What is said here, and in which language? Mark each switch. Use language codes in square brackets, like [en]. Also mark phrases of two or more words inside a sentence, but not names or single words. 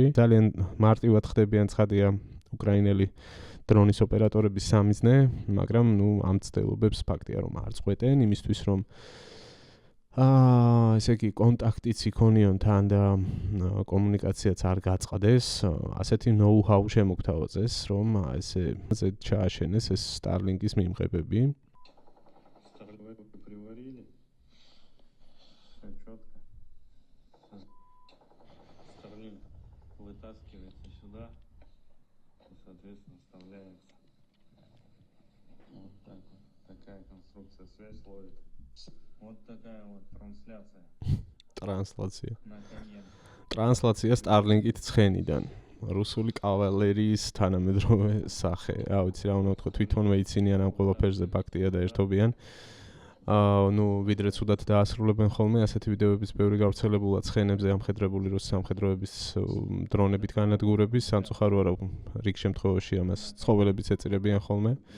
[ka] ძალიან მარტივად ხდებიან ცხადია უკრაინელი დრონის ოპერატორების სამიზნე, მაგრამ ამ ცდილობებს ფაქტია რომ არ წყვეტენ, იმისთვის რომ ესე იგი კონტაქტიც იქონიონ თან და კომუნიკაციაც არ გაწყდეს, ასეთი know-how შემოგთავაზეს, რომ ესე ჩააშენეს ეს Starlink-ის მიმღებები. [ru] Вытаскивается сюда и, соответственно, вставляется. Вот так вот. Такая конструкция, связь ловит. Вот такая вот трансляция. [ka] Ტრანსლაცია. [ru] Наконец. [ka] ტრანსლაცია Starlink-ით ცხენიდან. რუსული კავალერიის თანამედროვე სახე. რა ვიცი, რა უნდა ვთქვა, თვითონვე იცინიან ამ ყველაფერზე, ფაქტია და ერთობიან. ვიდრე ცუდად დაასრულებენ ხოლმე ასეთი ვიდეოების ბევრი გავრცელებულა ცხენებზე ამხედრებული რუსის სამხედროების დრონებით განადგურების, სამწუხაროა რომ რიგ შემთხვევაში ამას ცხოველებიც ეწირებიან ხოლმე.